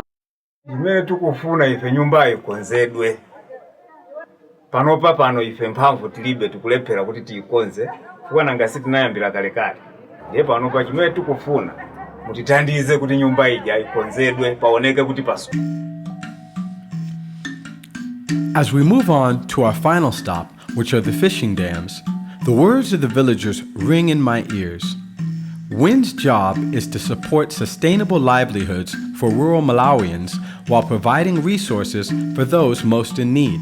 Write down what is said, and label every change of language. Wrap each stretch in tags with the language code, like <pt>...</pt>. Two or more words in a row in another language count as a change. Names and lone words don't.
<ny>imene tikufuna ife nyumba ikonzedwe pano ife mphamvu tilibe tikulephera kuti tiikonze kuwa nangasi tinayambira kalekale ndiye panopa chimene tikufuna mutitandize kuti nyumba ija ikonzedwe paoneke kuti paso.</ny> <en>As we move on to our final stop, which are the fishing dams, the words of the villagers ring in my ears. WIN's job is to support sustainable livelihoods for rural Malawians while providing resources for those most in need.</en>